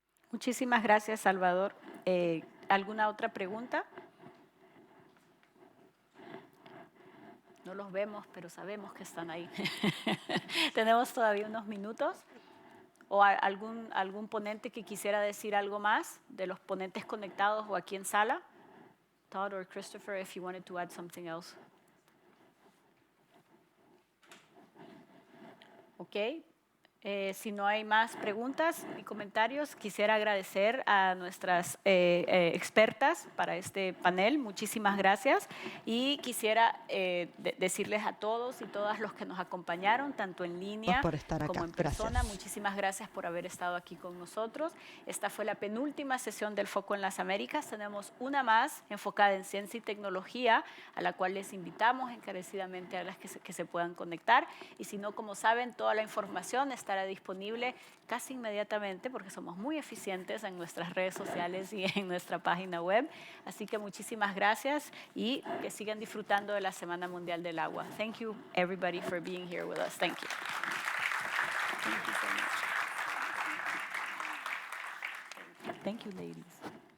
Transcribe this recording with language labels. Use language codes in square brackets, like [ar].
[es] Muchísimas gracias, Salvador. ¿Alguna otra pregunta? No los vemos, pero sabemos que están ahí. Tenemos todavía unos minutos. ¿O algún ponente que quisiera decir algo más de los ponentes conectados o aquí en sala? [en] Todd or Christopher, if you wanted to add something else. Okay. [es] Si no hay más preguntas ni comentarios, quisiera agradecer a nuestras expertas para este panel. Muchísimas gracias. Y quisiera decirles a todos y todas los que nos acompañaron, tanto en línea por estar acá. como en persona, Gracias. muchísimas gracias por haber estado aquí con nosotros. Esta fue la penúltima sesión del Foco en las Américas. Tenemos una más enfocada en ciencia y tecnología, a la cual les invitamos encarecidamente a las que se puedan conectar. Y si no, como saben, toda la información estará disponible casi inmediatamente porque somos muy eficientes en nuestras redes sociales y en nuestra página web. Así que muchísimas gracias y que sigan disfrutando de la Semana Mundial del Agua. [en] Thank you everybody for being here with us. Thank you. Thank you so much. Thank you, ladies.